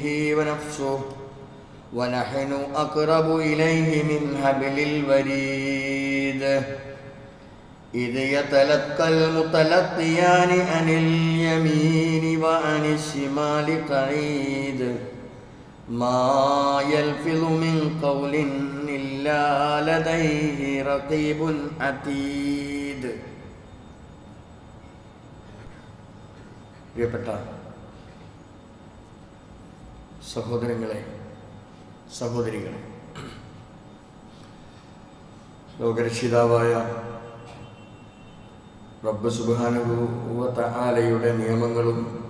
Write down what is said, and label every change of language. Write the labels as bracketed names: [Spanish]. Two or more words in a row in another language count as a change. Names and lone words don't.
[Arabic] ونفسه ونحن أقرب إليه من حبل الوريد إذ يتلقى المتلقيان عن اليمين وعن الشمال قعيد ما يلفظ من قول إلا لديه رقيب عتيد. [Malayalam] പ്രിയപ്പെട്ട സഹോദരങ്ങളെ, സഹോദരികളെ, ലോകരക്ഷിതാവായ റബ്ബ് [Arabic] سبحانه وتعالى [Malayalam] നിയമങ്ങളും